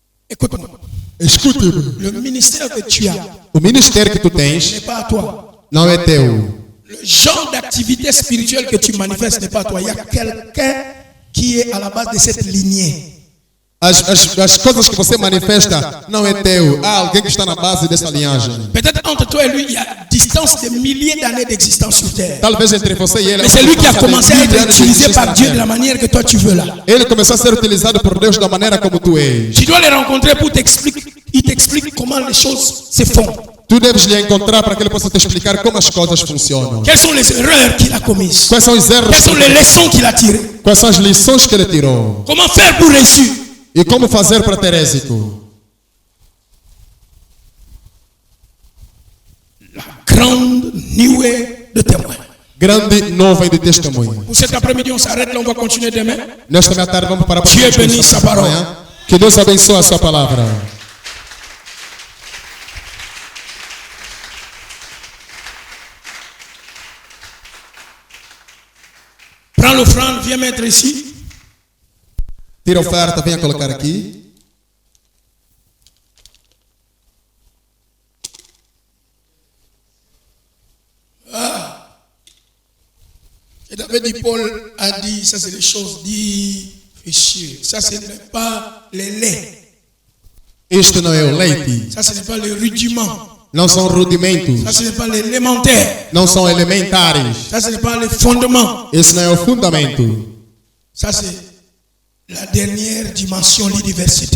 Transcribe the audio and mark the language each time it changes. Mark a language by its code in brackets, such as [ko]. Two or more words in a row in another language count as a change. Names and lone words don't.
[fr] Écoute-moi. [pt] Escute-me. [fr] Le ministère que tu as [pt] O ministério que tu tens [fr] n'est pas à toi. [pt] não é teu. [fr] Le genre d'activité spirituelle que tu manifestes n'est pas à toi. Il y a quelqu'un qui est à la base de cette lignée. [pt] As coisas que você manifesta não é teu. Há alguém que está na base dessa linhagem. [fr] Peut-être entre toi et lui, il y a distance de milliers d'années d'existence sur terre. [pt] Talvez entre você e ele. [fr] Mais c'est lui qui a commencé à être utilisé par Dieu de la manière que toi tu veux là. [pt] Ele começou a ser utilizado por Deus da maneira como tu és. [fr] Tu dois le rencontrer pour t'expliquer. Il t'explique comment les choses se font. [pt] Tu deves lhe encontrar para que ele possa te explicar como as coisas funcionam. [fr] Quelles sont les erreurs qu'il a commises? [pt] Quais são os erros? [fr] Quelles sont les leçons qu'il a tirées? [pt] Quais são as lições que ele tirou? [fr] Comment faire pour réussir? [pt] E como fazer para ter êxito? [fr] La grande nuée de témoins. [pt] Grande nuvem de testemunho. [fr] Pour cet après-midi, on s'arrête là, on va continuer demain. [pt] Nesta meia tarde vamos parar para [fr] Dieu bénisse sa parole. [pt] Que Deus abençoe a sua palavra. [fr] Prends l'offrande, viens mettre ici. [pt] Tira a oferta, venha colocar aqui. [fr] Et David dit, Paul a dit, ça c'est les choses difficiles. Ça ce n'est pas les laits. [pt] Isto não é o leite. [fr] Ça ce n'est pas les rudiments. [pt] Não são rudimentos. [fr] Ça ce n'est pas l'élémentaire. [pt] Não são elementares. [fr] Ça ce n'est pas les fondements. [pt] Esse não é o fundamento. [fr] Ça c'est la dernière dimension, l'université.